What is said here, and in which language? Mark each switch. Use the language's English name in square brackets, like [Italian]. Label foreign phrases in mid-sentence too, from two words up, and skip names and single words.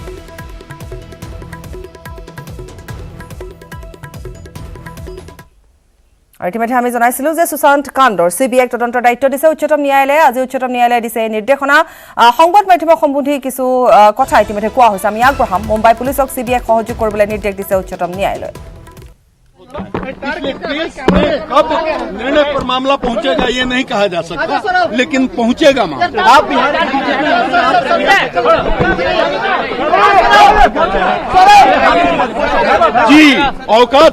[Assamese] আৰু ইতিমধ্যে আমি জনাইছিলোঁ যে সুশান্ত কাণ্ডৰ CBIক তদন্তৰ দায়িত্ব দিছে উচ্চতম ন্যায়ালয়ে আজি উচ্চতম ন্যায়ালয়ে দিছে নিৰ্দেশনা সংবাদ মাধ্যমৰ সম্বন্ধী কিছু কথা ইতিমধ্যে কোৱা হৈছে আমি আগবঢ়াম মুম্বাই পুলিচক CBIক সহযোগ কৰিবলৈ নিৰ্দেশ দিছে উচ্চতম ন্যায়ালয়ে [Hindi] कब निर्णय पर मामला पहुंचेगा ये नहीं कहा जा सकता लेकिन पहुंचेगा मामला जी औकात